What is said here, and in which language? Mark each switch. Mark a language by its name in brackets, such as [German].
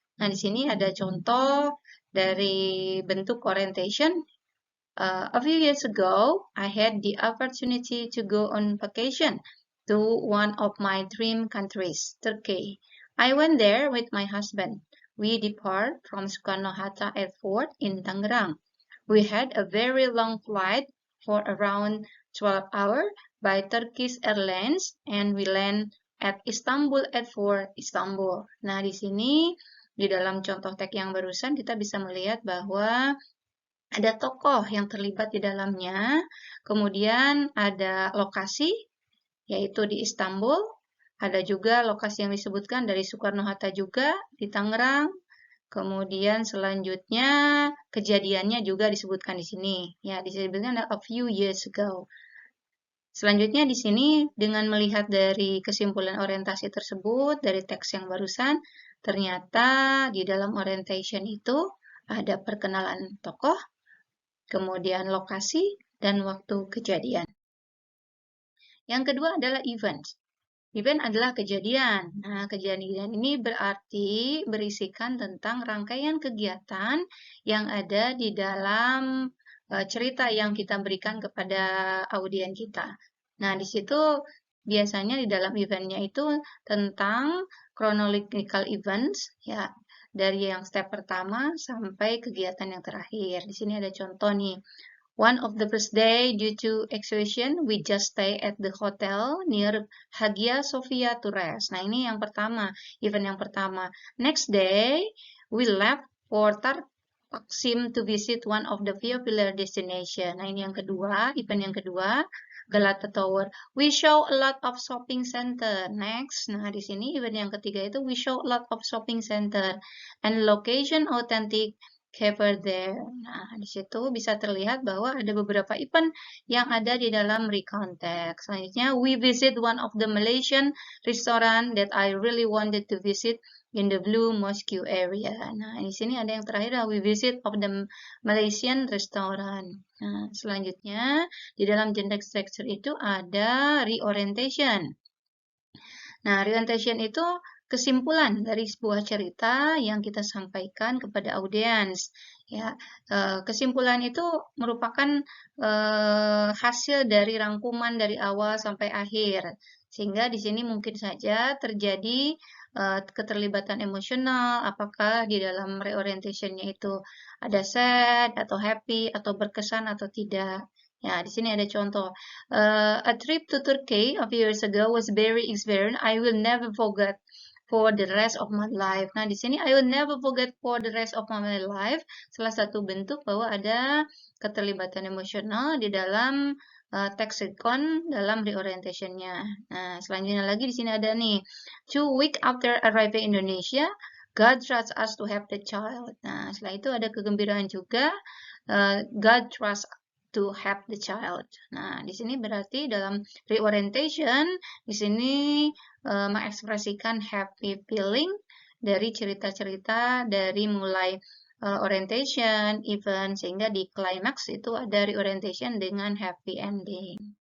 [Indonesian] Nah, di sini ada contoh dari bentuk orientation. [English] A few years ago, I had the opportunity to go on vacation to one of my dream countries, Turkey. I went there with my husband. We depart from Soekarno-Hatta Airport in Tangerang. We had a very long flight for around 12 hours by Turkish Airlines and we land at Istanbul Airport, Istanbul. [Indonesian] Nah, di sini di dalam contoh teks yang barusan kita bisa melihat bahwa ada tokoh yang terlibat di dalamnya, kemudian ada lokasi, yaitu di Istanbul, ada juga lokasi yang disebutkan dari Soekarno-Hatta juga di Tangerang, kemudian selanjutnya kejadiannya juga disebutkan di sini. Ya, disebutkan [English] a few years ago. [Indonesian] Selanjutnya di sini dengan melihat dari kesimpulan orientasi tersebut dari teks yang barusan, ternyata di dalam orientation itu ada perkenalan tokoh, kemudian lokasi, dan waktu kejadian. Yang kedua adalah event. Event adalah kejadian. Nah, kejadian ini berarti berisikan tentang rangkaian kegiatan yang ada di dalam cerita yang kita berikan kepada audien kita. Nah, di situ biasanya di dalam eventnya itu tentang chronological events, ya, dari yang step pertama sampai kegiatan yang terakhir. Di sini ada contoh nih. [English] One of the first day due to exhaustion, we just stay at the hotel near Hagia Sophia to rest. [Indonesian] Nah, ini yang pertama, event yang pertama. [English] Next day, we left for Taksim to visit one of the popular destination. [Indonesian] Nah, ini yang kedua, event yang kedua, Galata Tower. [English] We show a lot of shopping center. Next, [Indonesian] nah di sini event yang ketiga itu [English] we show a lot of shopping center and location authentic cover there. [Indonesian] Nah, di situ bisa terlihat bahwa ada beberapa event yang ada di dalam recount text. [English] Selanjutnya, we visit one of the Malaysian restaurant that I really wanted to visit in the Blue Mosque area. [Indonesian] Nah, di sini ada yang terakhir, [English] we visit of the Malaysian restaurant. [Indonesian] Nah, selanjutnya, di dalam generic structure itu ada reorientation. Nah, reorientation itu kesimpulan dari sebuah cerita yang kita sampaikan kepada audiens. Ya, kesimpulan itu merupakan hasil dari rangkuman dari awal sampai akhir. Sehingga di sini mungkin saja terjadi keterlibatan emosional, apakah di dalam reorientation-nya itu ada sad atau happy atau berkesan atau tidak. Ya, di sini ada contoh. [English] A trip to Turkey a few years ago was very experience. I will never forget for the rest of my life. [Indonesian] Nah, di sini [English] I will never forget for the rest of my life. [Indonesian] Salah satu bentuk bahwa ada keterlibatan emosional di dalam text recon dalam reorientation-nya. Nah, selanjutnya lagi di sini ada nih. [English] 2 weeks after arriving in Indonesia, God trusts us to have the child. [Indonesian] Nah, setelah itu ada kegembiraan juga. [English] God trusts to have the child. [Indonesian] Nah, di sini berarti dalam reorientation, di sini mengekspresikan happy feeling dari cerita-cerita dari mulai orientation, event, sehingga di climax itu ada reorientation dengan happy ending.